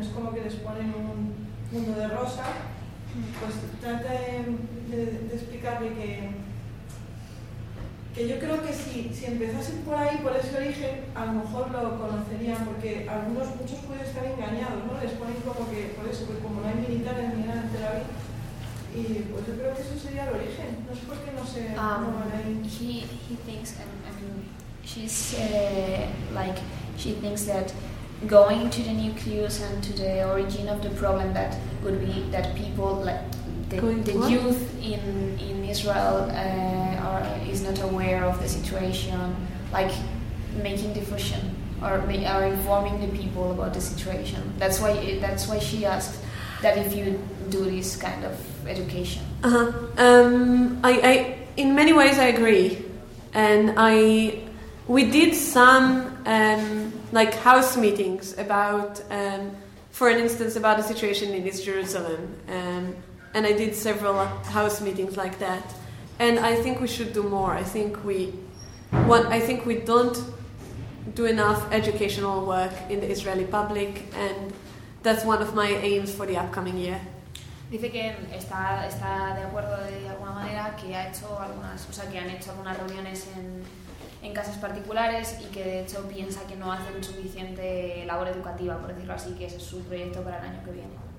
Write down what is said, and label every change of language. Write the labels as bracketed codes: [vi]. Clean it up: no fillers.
[es] Es como que les ponen un mundo de rosa. Pues trata de explicarle que yo creo que si empezasen por ahí, por ese origen, a lo mejor lo conocerían, porque algunos, muchos pueden estar engañados, ¿no? Les ponen como que, por eso, que como no hay militares ni nada en Tel Aviv, y pues yo creo que eso sería el origen. No sé por qué no se van ahí. [en] He thinks, she's like, she thinks that going to the nucleus and to the origin of the problem, that would be that people, like the youth in Israel, is not aware of the situation, like making diffusion or informing the people about the situation. That's why she asked that if you do this kind of education. I in many ways I agree, and we did some like house meetings about, for instance, about the situation in East Jerusalem, and I did several house meetings like that. And I think we should do more. I think we don't do enough educational work in the Israeli public, and that's one of my aims for the upcoming year. [es] Dice que está de acuerdo de alguna manera, que ha hecho algunas, o sea, que han hecho algunas reuniones en casas particulares, y que de hecho piensa que no hacen suficiente labor educativa, por decirlo así, que ese es su proyecto para el año que viene.